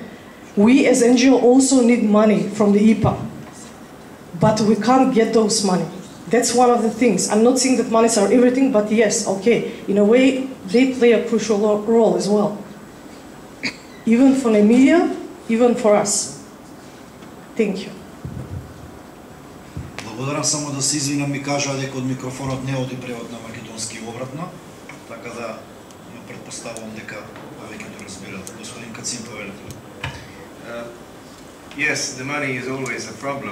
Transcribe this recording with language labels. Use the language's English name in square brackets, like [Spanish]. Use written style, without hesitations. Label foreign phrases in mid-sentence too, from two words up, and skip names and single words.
[English] We as NGO also need money from the IPA, but we can't get those money. That's one of the things. I'm not saying that monies are everything, but yes, okay, in a way, they play a crucial role as well. Even for the media, even for us. Thank you. [Macedonian] Благодарам, само да се извинам, ми кажа дека од микрофонот не оди превод на македонски и обратно, така да не предпоставувам дека повеќето разбират. Господин Кацин, повелете. [English] Yes, the money is always a problem.